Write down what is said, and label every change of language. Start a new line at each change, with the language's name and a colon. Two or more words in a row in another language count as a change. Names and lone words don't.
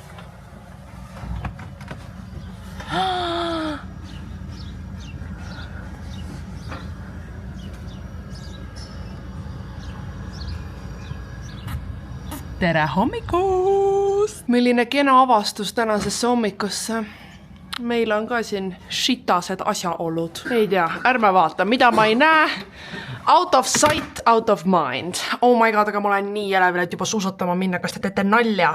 Estonian: Tere hommikust! Milline kena avastus tänasesse hommikusse. Meil on ka siin shitased asjaolud. Ei tea, ärme vaata, mida ma ei näe.
English: Out of sight, out of mind. Oh my god,
Estonian: aga ma olen nii elevil, et juba suusatama minna, kas te teete nalja.